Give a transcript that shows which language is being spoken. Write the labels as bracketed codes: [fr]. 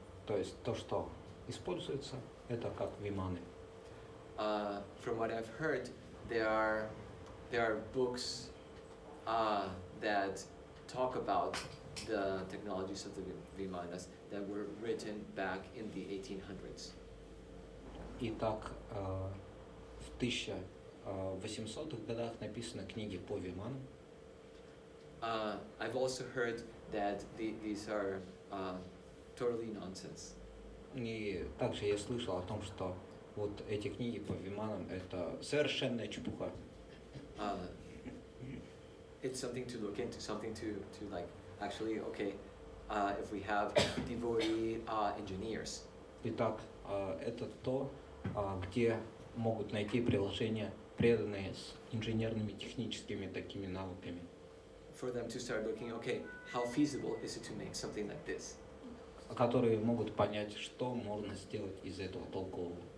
[ru] то есть то, что используется, это как виманы. [en] From what I've heard, there are books that talk about the technologies of the vimanas that were written back in the 1800s. [ru] Итак, в 1800-х годах написаны книги по виманам. [en] I've also heard that these are totally nonsense. [ru] И также я слышал о том, что вот эти книги по виманам это совершенная чепуха. [en] It's something to look into, something to like actually okay, if we have devotee engineers. [ru] Итак, это то, где могут найти приложения, преданные с инженерными техническими такими навыками. [en] For them to start looking, okay, how feasible is it to make something like this? [ru] Которые могут понять, что можно сделать из этого толкового.